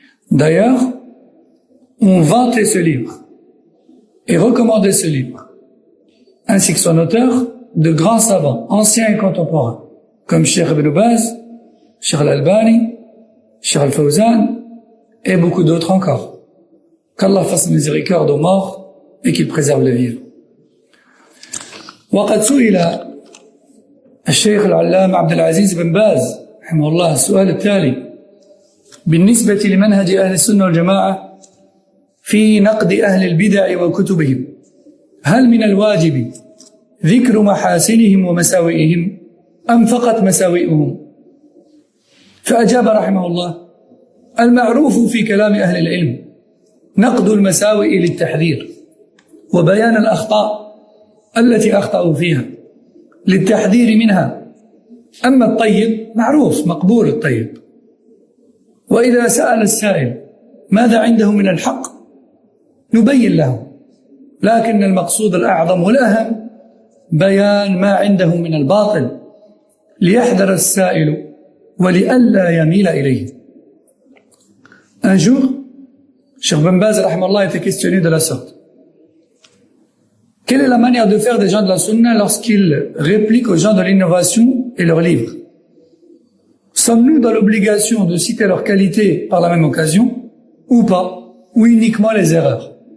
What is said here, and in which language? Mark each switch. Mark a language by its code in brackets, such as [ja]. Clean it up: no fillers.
[fr] D'ailleurs, on vantait ce livre et recommandait ce livre, ainsi que son auteur, de grands savants, anciens et contemporains, comme Cheikh Ibn Baz, Cheikh Al-Albani, Cheikh Al-Fawzan et beaucoup d'autres encore. Qu'Allah fasse miséricorde aux morts et qu'il préserve les vivants. [ar] وقد سئل الشيخ العلامة عبد العزيز بن باز رحمه الله السؤال التالي بالنسبة لمنهج أهل السنة والجماعة في نقد أهل البدع وكتبهم هل من الواجب ذكر محاسنهم ومساوئهم أم فقط مساوئهم؟ فأجاب رحمه الله المعروف في كلام أهل العلم نقد المساوئ للتحذير وبيان الأخطاء التي أخطأوا فيها للتحذير منها أما الطيب معروف مقبول الطيب وإذا سأل السائل ماذا عنده من الحق نبين له لكن المقصود الأعظم والأهم بيان ما عنده من الباطل ليحذر السائل ولئلا يميل إليه. [fr] Un jour, Cheikh Ben Baz rahimahullah était questionné de la sorte. Quelle est la manière de faire des gens de la sunna lorsqu'ils répliquent aux gens de l'innovation et leurs livres? Sommes-nous dans l'obligation de citer leurs qualités par la même occasion ou pas, ou uniquement les erreurs?